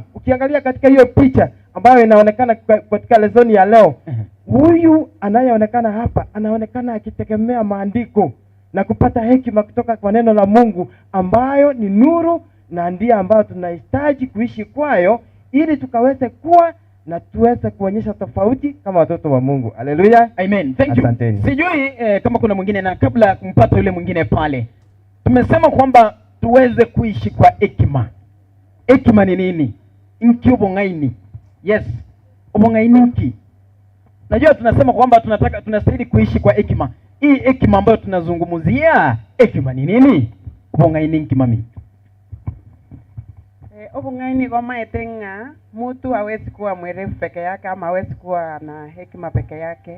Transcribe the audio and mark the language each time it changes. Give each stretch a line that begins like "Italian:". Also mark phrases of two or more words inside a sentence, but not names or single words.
Swahili: Ukiangalia katika hiyo picha ambayo inaonekana katika lesoni ya leo, huyu anayeonekana hapa anaonekana akitegemea maandiko na kupata hekima kutoka kwa neno la Mungu ambayo ni nuru, na ndiye ambayo tunahitaji kuishi kwayo ili tukaweze kuwa na tuweze kuonyesha tofauti kama watoto wa Mungu. Haleluya.
English: Amen. Thank you.
Swahili: Asanteni. Sijui kama kuna mwingine, na kabla ya kumpata yule mwingine pale, tumesema kwamba tuweze kuishi kwa hekima. Hekima ni nini?
Gusii: Inki ubongaini. Yes. Ubongaini inki.
Swahili: Najua tunasema kwamba tunastahili kuishi kwa hekima. Hii hekima ambayo tunazungumzia, hekima ni nini?
Gusii: Ubongaini inki mami.
Swahili: Ubongaini kama etenga, mtu hawezi kuwa mwerevu peke yake ama hawezi kuwa na hekima peke yake.